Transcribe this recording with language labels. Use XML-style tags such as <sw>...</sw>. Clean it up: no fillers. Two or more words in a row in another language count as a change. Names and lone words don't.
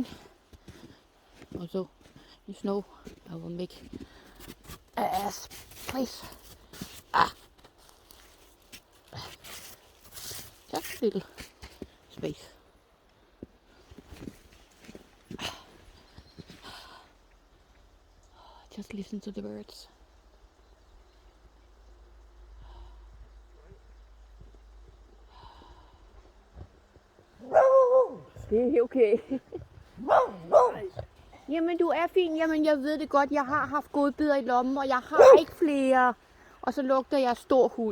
<en>Also, in snow, I will make a ass place. Just a little space. Just listen to the birds.</en> <da>Det er okay. Jamen, du er fin. Jamen, jeg ved det godt. Jeg har haft godbidder i lommen, og jeg har ikke flere. Og så lugter jeg stor hund.</da>